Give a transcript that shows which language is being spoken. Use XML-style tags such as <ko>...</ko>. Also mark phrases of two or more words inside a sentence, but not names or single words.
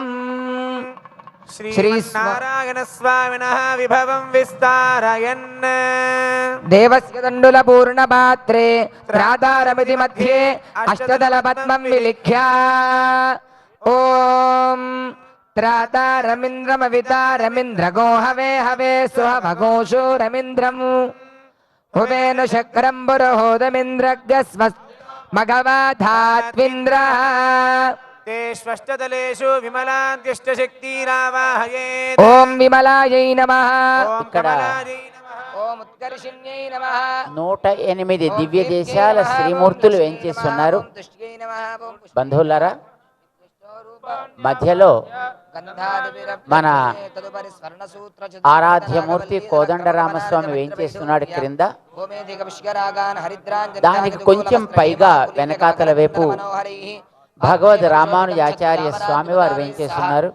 <sa>श्री नारायण स्वामिनः विभवं विस्तारयन् देवस्य तण्डुल पूर्ण पात्रे त्रातारमिति मध्ये अष्टदल पद्मं विलिख्य ओम त्रातारमिन्द्रमवितारमिन्द्रगो हवे हवे स्वभगोषो रमिन्द्रम् हुवेनु शक्रं पुरोहोदमिन्द्रग्स्व मघवाधात्विन्द्रः ष्टदलेषु विमलाद्यष्टशक्तिरावाहयेत्. ओम विमलायै नमः. ఇక్కడ ओम उत्कर्षिण्यै नमः.</sa> <te>108 దివ్య దేశాల శ్రీమూర్తులు వేంచేస్తున్నారు. బంధువులారా, మధ్యలో మన ఆరాధ్యమూర్తి కోదండరామస్వామి వేంచేస్తున్నాడు క్రింద. దానికి కొంచెం పైగా వెనకాతల వైపు భగవద్ రామానుజాచార్య స్వామి వారు వేంచేస్తున్నారు.</te>